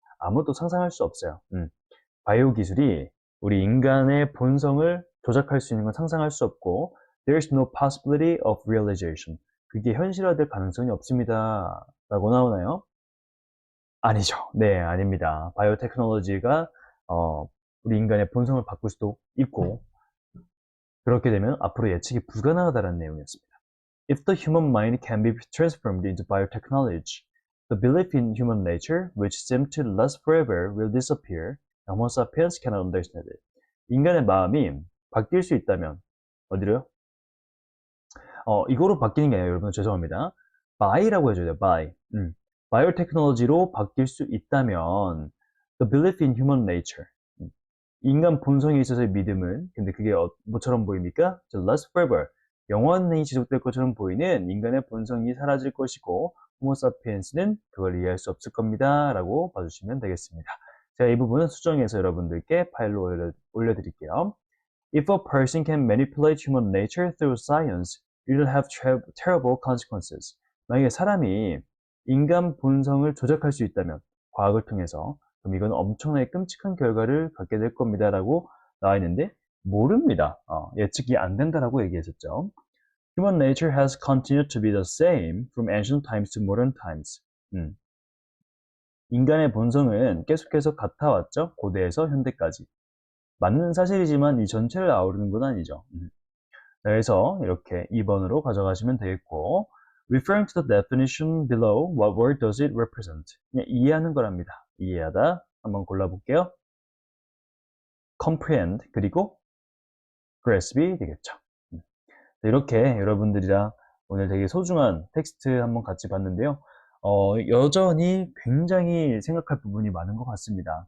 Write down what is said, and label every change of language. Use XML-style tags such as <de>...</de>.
<ko>아무도 상상할 수 없어요. 바이오 기술이 우리 인간의 본성을 조작할 수 있는 건 상상할 수 없고</ko> <en>There's no possibility of realization.</en> <ko>그게 현실화될 가능성이 없습니다. 라고 나오나요? 아니죠. 네, 아닙니다. 바이오테크놀로지가 우리 인간의 본성을 바꿀 수도 있고 그렇게 되면 앞으로 예측이 불가능하다는 내용이었습니다.</ko> <en>If the human mind can be transformed into biotechnology, the belief in human nature, which seemed to last forever, will disappear. Homo sapiens cannot understand it.</en> <ko>인간의 마음이 바뀔 수 있다면 어디로요? 이거로 바뀌는 게 아니라 여러분 죄송합니다. by라고 해줘야 돼요. by. 바이오테크놀로지로 바뀔 수 있다면</ko> <en>the belief in human nature.</en> <ko>인간 본성에 있어서의 믿음은 근데 그게 뭐처럼 보입니까?</ko> <en>To last forever.</en> <ko>영원히 지속될 것처럼 보이는 인간의 본성이 사라질 것이고 호모 사피엔스는 그걸 이해할 수 없을 겁니다. 라고 봐주시면 되겠습니다. 제가 이 부분은 수정해서 여러분들께 파일로 올려드릴게요.</ko> <en>If a person can manipulate human nature through science, it will have terrible consequences.</en> <ko>만약에 사람이 인간 본성을 조작할 수 있다면 과학을 통해서 그럼 이건 엄청나게 끔찍한 결과를 갖게 될 겁니다. 라고 나와 있는데 모릅니다. 예측이 안 된다라고 얘기했었죠.</ko> <en>Human nature has continued to be the same from ancient times to modern times.</en> <ko>인간의 본성은 계속해서 같아왔죠. 고대에서 현대까지. 맞는 사실이지만 이 전체를 아우르는 건 아니죠. 그래서 이렇게 2번으로 가져가시면 되겠고</ko> <en>Referring to the definition below, what word does it represent?</en> <ko>그냥 이해하는 거랍니다. 이해하다 한번 골라볼게요. comprehend 그리고 grasp이 되겠죠. 이렇게 여러분들이랑 오늘 되게 소중한 텍스트 한번 같이 봤는데요. 여전히 굉장히 생각할 부분이 많은 것 같습니다.</ko>